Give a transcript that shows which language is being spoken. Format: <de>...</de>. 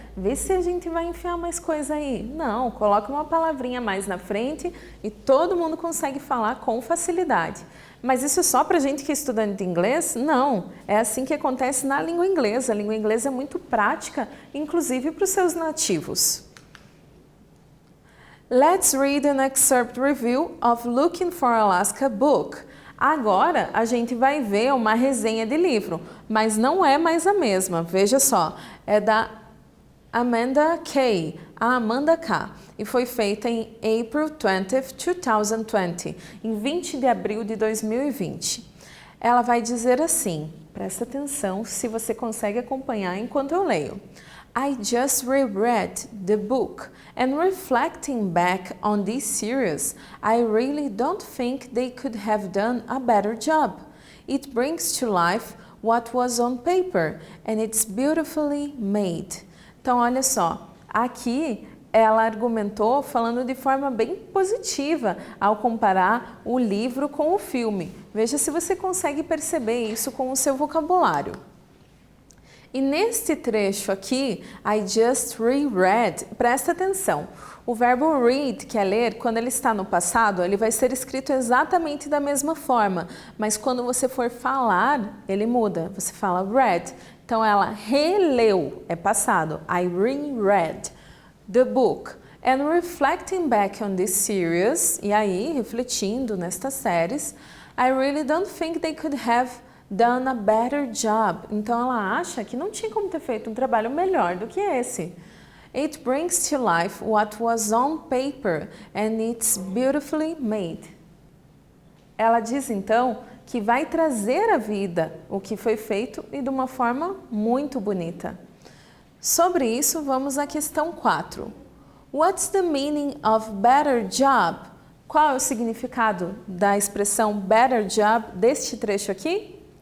<pt>Vê se a gente vai enfiar mais coisa aí. Não, coloca uma palavrinha mais na frente e todo mundo consegue falar com facilidade. Mas isso é só para gente que é estudante de inglês? Não, é assim que acontece na língua inglesa. A língua inglesa é muito prática, inclusive para os seus nativos.</pt> <en>Let's read an excerpt review of Looking for Alaska book.</en> <pt>Agora a gente vai ver uma resenha de livro, mas não é mais a mesma. Veja só, é da Amanda Kay, a Amanda K, e foi feita em</pt> <en>April 20th, 2020,</en> <pt>em 20 de abril de 2020. Ela vai dizer assim, presta atenção se você consegue acompanhar enquanto eu leio.</pt> <en>I just reread the book and reflecting back on this series, I really don't think they could have done a better job. It brings to life what was on paper and it's beautifully made.</en> <pt>Então, olha só, aqui ela argumentou falando de forma bem positiva ao comparar o livro com o filme. Veja se você consegue perceber isso com o seu vocabulário. E neste trecho aqui,</pt> <en>I just reread,</en> <pt>presta atenção, o verbo read, que é ler, quando ele está no passado, ele vai ser escrito exatamente da mesma forma, mas quando você for falar, ele muda, você fala read. Então ela releu, é passado,</pt> <en>I reread the book. And reflecting back on this series,</en> <pt>e aí, refletindo nestas séries,</pt> <en>I really don't think they could have done a better job.</en> <pt>Então ela acha que não tinha como ter feito um trabalho melhor do que esse.</pt> <en>It brings to life what was on paper and it's beautifully made.</en> <pt>Ela diz então que vai trazer à vida o que foi feito e de uma forma muito bonita. Sobre isso, vamos à questão 4.</pt> <en>What's the meaning of better job?</en> <pt>Qual é o significado da expressão better job deste trecho aqui?</pt>